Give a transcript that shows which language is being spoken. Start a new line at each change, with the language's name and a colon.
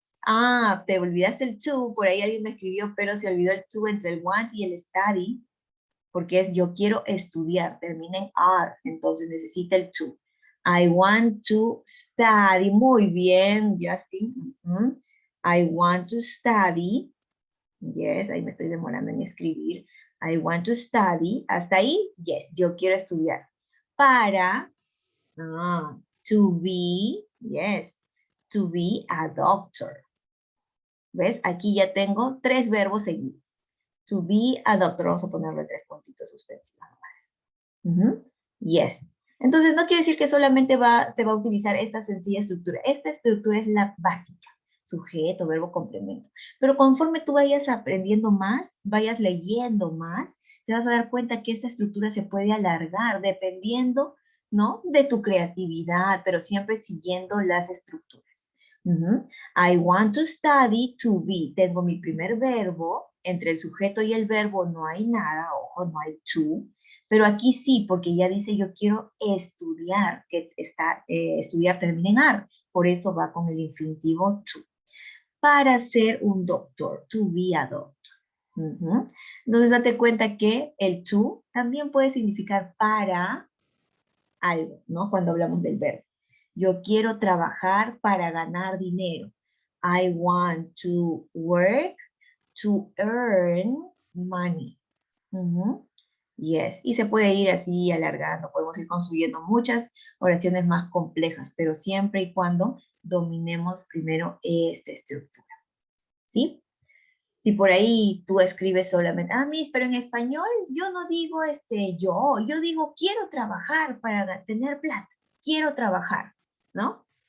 Spanish: Ah, te olvidaste el to, por ahí alguien me escribió, pero se olvidó el to entre el want y el study, porque es yo quiero estudiar, termina en are, entonces necesita el to.
English: I want to study,
Spanish: muy bien,
English: Justin. I want to study, yes,
Spanish: ahí me estoy demorando en escribir.
English: I want to study,
Spanish: hasta ahí,
English: yes,
Spanish: yo quiero estudiar.
English: Para, to be, yes, to be a doctor.
Spanish: ¿Ves? Aquí ya tengo 3 verbos seguidos.
English: To be a doctor.
Spanish: Vamos a ponerle 3 puntitos suspensivos nomás. Yes. Entonces no quiere decir que solamente se va a utilizar esta sencilla estructura. Esta estructura es la básica. Sujeto, verbo, complemento. Pero conforme tú vayas aprendiendo más, vayas leyendo más, te vas a dar cuenta que esta estructura se puede alargar dependiendo, ¿no? De tu creatividad, pero siempre siguiendo las estructuras.
English: I want to study to be.
Spanish: Tengo mi primer verbo. Entre el sujeto y el verbo no hay nada, ojo, no hay to. Pero aquí sí, porque ya dice yo quiero estudiar, que estudiar termina en ar. Por eso va con el infinitivo to. Para ser un doctor,
English: to be a doctor.
Spanish: Entonces date cuenta que el to también puede significar para algo, ¿no? Cuando hablamos del verbo. Yo quiero trabajar para ganar dinero.
English: I want to work to earn money.
Spanish: Yes, y se puede ir así alargando, podemos ir construyendo muchas oraciones más complejas, pero siempre y cuando dominemos primero esta estructura, ¿sí? Si por ahí tú escribes solamente, Miss, pero en español yo no digo yo digo quiero trabajar para tener plata, quiero trabajar, ¿no?